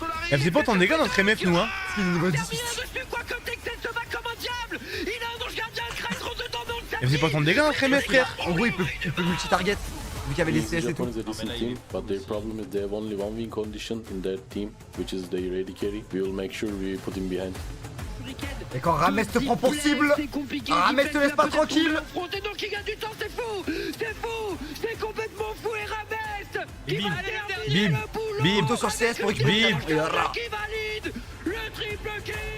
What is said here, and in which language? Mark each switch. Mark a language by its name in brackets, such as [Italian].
[French] Elle faisait pas autant de dégâts notre MF, nous, hein. C'est niveau 18. Elle faisait pas autant de dégâts notre MF, frère. En gros, il peut multi-target. Vu qu'il y avait les CS et tout. [English] Japan is a decent team, but their problem is they have only one win condition in their team, which is the ready carry. We will make sure we put him behind. [French] Et quand Rames te prend pour cible, Rames te laisse pas tranquille. Et donc il gagne du temps, c'est fou, c'est complètement fou et Rames qui va aller le boulot. Bim. Auto sur CS pour récupérer. Bim. Et là. Qui valide le triple kill.